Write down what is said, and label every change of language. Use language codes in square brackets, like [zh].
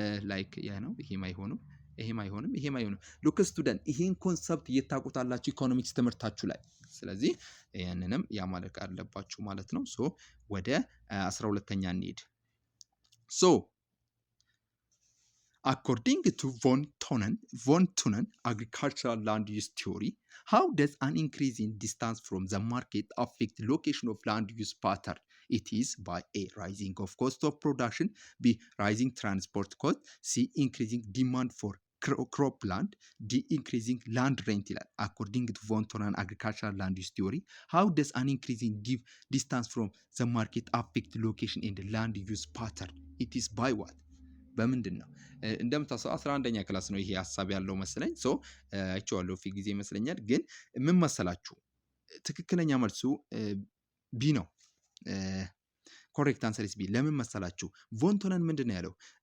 [am] ላይክ ያ ነው። ይሄም አይሆንም፣ ይሄም አይሆንም፣ ይሄም አይሆንም። [en] ሉክ ስቱደንት [am] ይሄን ኮንሰፕት እየታቁታላችሁ ኢኮኖሚክስ ትምህርታችሁ ላይ። ስለዚህ ያንንም ያማለቅ አለባችሁ ማለት ነው። ሶ ወደ 12ኛ እንሂድ። ሶ [en] according to von Thunen agricultural land use theory, how does an increase in distance from the market affect location of land use pattern? It is by A rising of cost of production, B rising transport cost, C increasing demand for crop land, D increasing land rent [am] ይላል። [en] according to von Thunen agricultural land use theory, how does an increase in distance from the market affect location in the land use pattern? It is by what? [am] በምንድን ነው? እንደምታስበው 11ኛ ክላስ ነው ይሄ ሐሳብ ያለው መሰለኝ። ሶ አይቼዋለሁ ፊት ጊዜ ይመስለኛል። ግን ምን መሰላችሁ? ትክክለኛ መልሱ ቢ ነው። [en] ኮሬክት አንሰር ኢዝ ቢ። [am] ለምን መሰላችሁ? ቮን ቶነን ምንድን ነው ያለው?